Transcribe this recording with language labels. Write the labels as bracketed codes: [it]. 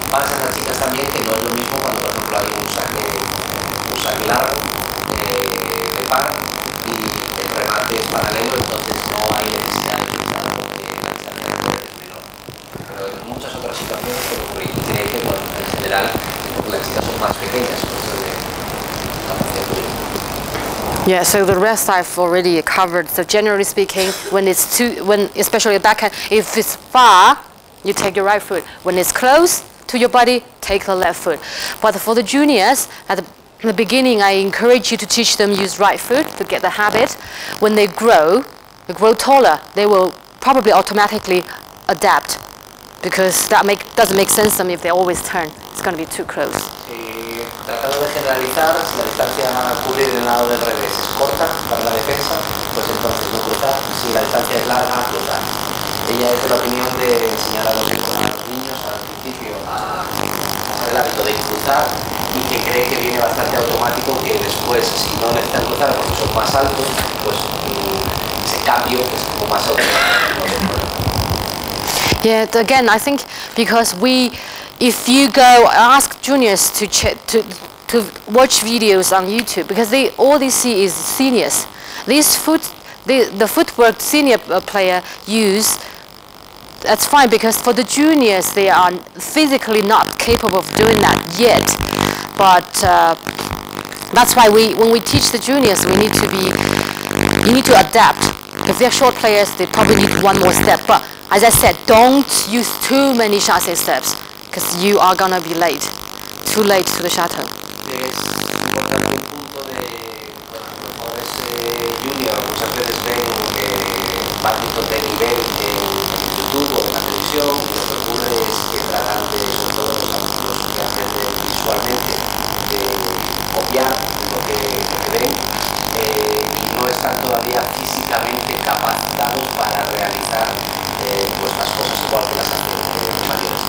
[es] Pasa en las chicas también que no es lo mismo cuando por ejemplo hay un saque largo de par y el remate es paralelo, entonces no hay necesidad de cruzar porque la distancia de poder es menor. Pero en muchas otras situaciones puede ocurrir. Creo que bueno, en general las chicas son más pequeñas, por eso de capacidad tuya. [en] Yeah, so the rest I've already covered. So generally speaking, when especially a backhand, if it's far, you take your right foot. When it's close to your body, take the left foot. But for the juniors, at the beginning, I encourage you to teach them use right foot to get the habit. When they grow taller, they will probably automatically adapt, because that doesn't make sense to them if they always turn. It's going to be too close. [es] Tratando de generalizar, si la distancia a cubrir del lado del revés es corta para la defensa, pues entonces no cruzar. Si la distancia es larga, cruzar. Ella es de la opinión de enseñar a los niños al principio a hacer el hábito de cruzar y que cree que viene bastante automático, que después, si no necesitan cruzar porque son más altos, pues ese cambio es como más automático. [en] Yeah, again, I think because if you go ask juniors to watch videos on YouTube, because all they see is seniors. The footwork senior player use, that's fine, because for the juniors they are physically not capable of doing that yet. But that's why when we teach the juniors, you need to adapt. If they're short players, they probably need one more step. But as I said, don't use too many chassé steps, because you are gonna be too late to the chateau. [es] Es importante un punto de, bueno, a lo mejor es junior, muchas veces ven badminton de nivel en YouTube o en la televisión, y lo que ocurre es que tratan de, sobre todo los que aprenden visualmente, de copiar lo que ven y no están todavía físicamente capacitados para realizar pues las cosas igual que las hacen mayores.